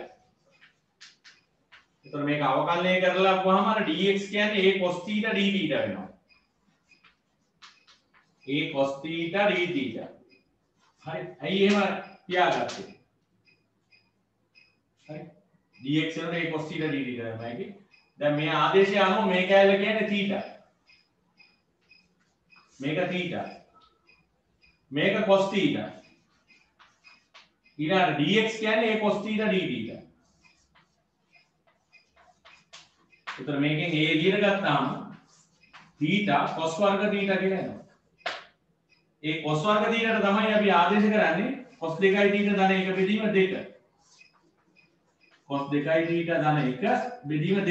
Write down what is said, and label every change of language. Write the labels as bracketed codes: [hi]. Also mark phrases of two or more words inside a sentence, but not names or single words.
[si] ඒතර මේක අවකලනය කරලා වහම අර dx කියන්නේ a cos θ d θ වෙනවා. a cos θ d θ. හරි. ඇයි එහෙම තියාගත්තේ? හරි dx වලට a cos theta dt තමයි. දැන් මේ ආදේශය අනුව මේ කැලේ කියන්නේ theta. මේක theta. මේක cos theta. ඊළඟට dx කියන්නේ a cos theta dt. උතර මේකෙන් a එළියට ගත්තාම theta cos වර්ග theta කියලා එනවා. ඒ cos වර්ග theta තමයි අපි ආදේශ කරන්නේ cos 2යි theta ධන 1 බෙදීම 2. cos 2යි theta ධන 1 බෙදීම 2.